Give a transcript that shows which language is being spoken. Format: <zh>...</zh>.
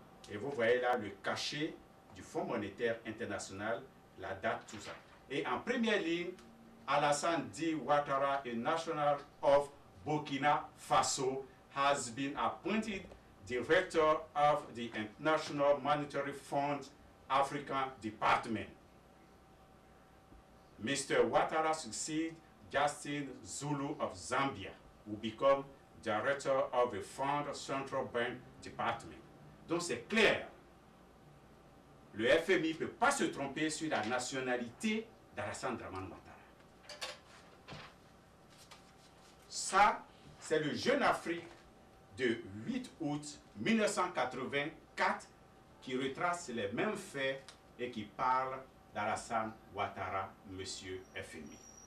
<fr>Et vous voyez là le cachet du Fonds monétaire international, la date, tout ça. Et en première ligne, Alassane D.</fr> <en>Ouattara, a national of Burkina Faso, has been appointed director of the International Monetary Fund African Department. Mr. Ouattara succeeds Justin Zulu of Zambia, who become director of the Fund Central Bank Department.</en> <fr>Donc c'est clair. Le FMI ne peut pas se tromper sur la nationalité d'Alassane Dramane Ouattara. Ça, c'est le Jeune Afrique de 8 août 1984 qui retrace les mêmes faits et qui parle d'Alassane Ouattara, monsieur FMI.</fr>